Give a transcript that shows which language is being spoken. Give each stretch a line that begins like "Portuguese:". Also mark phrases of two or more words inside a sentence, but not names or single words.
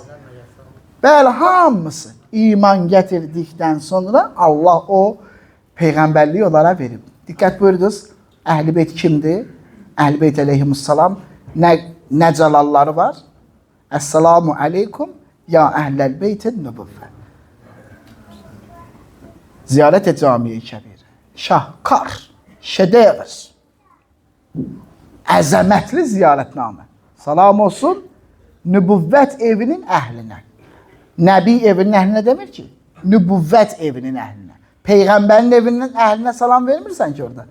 Azerbaijani: Bəli, hamısı iman gətirdikdən sonra Allah o peyğəmbərliyi onlara verib. Diqqət buyurdunuz, Əhl-i Beyt kimdir? Əhl-i Beyt əleyhimussalam nə cəlalları var?
Arabic: السلام عليكم يا أهل بيت النبوة.
Azerbaijani: Ziyarət-i camiye-i kəbir. Şahkar, şedevr. Əzəmətli ziyarətnamə. Salam olsun nübüvvət evinin əhlinə. Nəbi evinin əhlinə demir ki, nübüvvət evinin əhlinə. Peyğəmbərin evinin əhlinə salam vermirsən ki orada.